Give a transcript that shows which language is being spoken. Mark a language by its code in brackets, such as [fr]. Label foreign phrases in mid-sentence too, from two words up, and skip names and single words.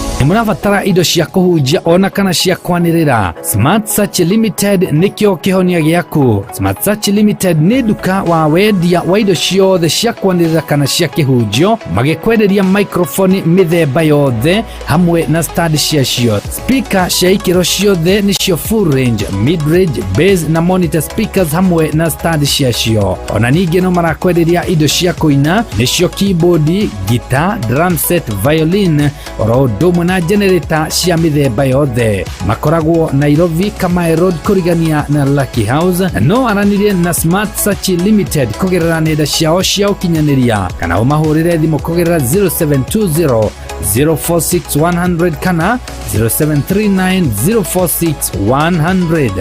[ki] mũrabatara indo cia kũhunjia ona kana cia kwanĩrĩra, Smart Search Limited nĩkĩo kĩhonia gĩaku. Smart Search Limited nĩ nduka wa wendia wa indo ciothe cia kwanĩrĩra kana cia kĩhunjio, magĩkwenderia microphone mĩthemba yothe hamwe na stand ciacio. Speaker cia ikĩro ciothe nĩcio [en] full range, mid range, bass [ki] na [en] monitor speakers [ki] hamwe na stand ciacio. Ona ningĩ no marakwenderia indo cia kũina nĩcio keyboard, guitar, drum set, violin, oro ũndũ ũmwe na generator cia mĩthemba yothe. Makoragwo Nairobi, Kamae Road kũrigania na Lucky House. No aranĩrie na Smart Search Limited kũgerera nenda ciao cia ũkinyanĩria kana ũmahũrĩre thimũ kũgerera 0720 046 100 kana 0739 046 100.